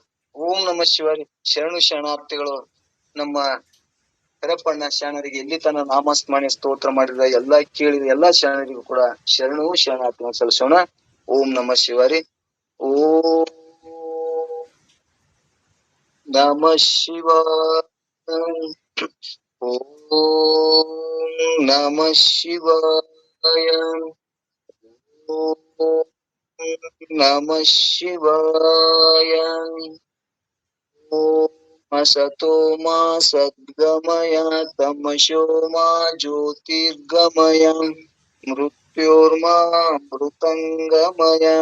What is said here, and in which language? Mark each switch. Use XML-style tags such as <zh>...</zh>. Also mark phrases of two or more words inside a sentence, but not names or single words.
<sa>ಓಂ ನಮ ಶಿವಾರಿ.</sa> <kn>ಶರಣು ಶರಣಾರ್ಥಿಗಳು. ನಮ್ಮ ಕರಪಣ್ಣ ಶರಣರಿಗೆ ಇಲ್ಲಿ ತನ್ನ ನಾಮಸ್ಮರಣೆ ಸ್ತೋತ್ರ ಮಾಡಿದ ಎಲ್ಲಾ ಕೇಳಿದ ಎಲ್ಲಾ ಶರಣರಿಗೂ ಕೂಡ ಶರಣು ಶರಣಾರ್ಥಿ ಸಲ್ಲಿಸೋಣ.</kn> <sa>ಓಂ ನಮ ಶಿವಾರಿ. ಓಂ ನಮ ಶಿವಾಯ. ಓಂ ನಮ ಶಿವಾಯ. ಓಂ ನಮ ಶಿವಾಯ. ಓಂ असतो मा सद्गमय तमसो मा ज्योतिर्गमय मृत्योर्मा मृतंगमय.</sa>